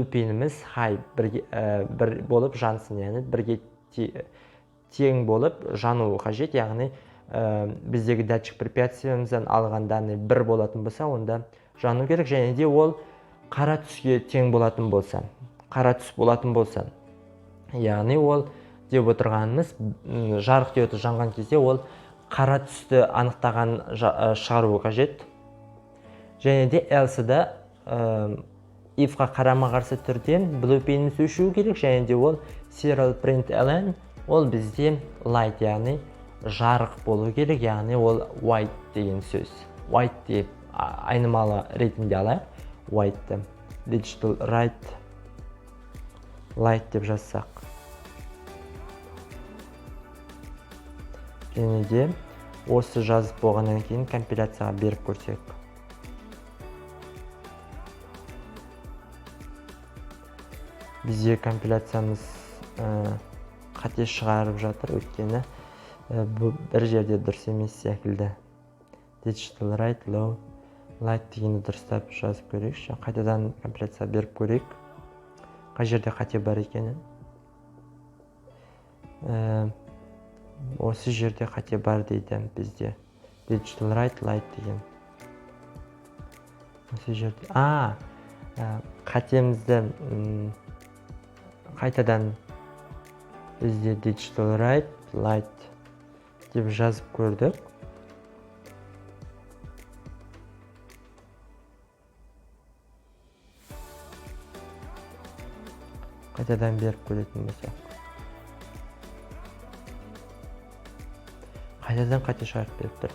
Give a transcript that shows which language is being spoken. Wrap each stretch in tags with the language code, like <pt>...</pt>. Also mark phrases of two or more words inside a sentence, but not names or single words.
<kk>пеніміз high 1 болып жансын, яғни 1-ге тең болып жануы қажет, яғни біздегі датчик препятствиемізден алған данный 1 болатын болса, онда жану керек, және де ол қара түске тең болатын болса, яғни ол деп отырғанымыз жарық диоды жанған кезде ол қара түсті анықтаған шығару қажет. Және де else-да if-қа қарама-қарсы түрде blue пеніміз өшуі керек, және де ол</kk> <en>serial print ln</en> <kk>ол бізде light, яғни жарық болу керек, яғни ол white деген сөз. White деп айнымалы ретінде алайық.</kk> <en>White, digital right, light</en> <kk>деп жазсақ. Және де осы жазып болғаннан кейін компиляцияға беріп көрсек. Бізде компиляциямыз қате шығарып жатыр, өйткені бір жерде дұрыс емес секілді.</kk> <en>Digital right, low, light</en> <kk>дегенді дұрыстап жазып көрейікші. Қайтадан компиляция беріп көрейік. Қай жерде қате бар екенін. Осы жерде қате бар дейді бізде.</kk> <en>Digital right, light</en> <kk>деген. Осы жерде. Қатемізді қайтадан бізде</kk> <en>digital right, light</en> <kk>деп жазып көрдік. Қайтадан беріп көретін болсақ. Қайтадан қате шығарып беріп тұр.</kk>